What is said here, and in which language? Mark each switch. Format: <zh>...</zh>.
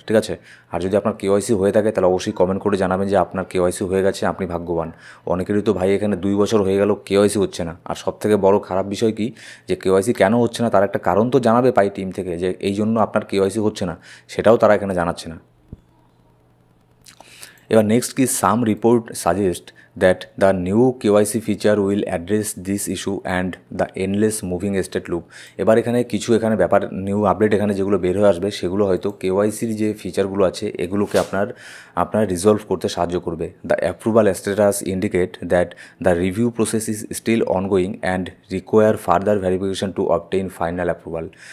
<bn>ঠিক আছে, আর যদি আপনার কেওয়াইসি হয়ে থাকে তাহলে অবশ্যই কমেন্ট করে জানাবেন যে আপনার কেওয়াইসি হয়ে গেছে, আপনি ভাগ্যবান। অনেকেরই তো ভাই এখানে 2 বছর হয়ে গেল কেওয়াইসি হচ্ছে না। আর সবথেকে বড় খারাপ বিষয় কি, যে কেওয়াইসি কেন হচ্ছে না তার একটা কারণ তো জানাবে পাই টিম থেকে, যে এই জন্য আপনার কেওয়াইসি হচ্ছে না, সেটাও তারা এখানে জানাচ্ছে না। এবার নেক্সট কি,</bn> <en>Some report suggest that the new KYC feature will address this issue and the endless moving state loop।</en> <bn>এবার এখানে কিছু এখানে ব্যাপার নিউ আপডেট এখানে যেগুলো বের হয়ে আসবে সেগুলো হয়তো কেওয়াইসির যে ফিচারগুলো আছে এগুলোকে আপনার রিজলভ করতে সাহায্য করবে।</bn> <en>The approval status indicate that the review process is still ongoing and require further verification to obtain final approval.</en>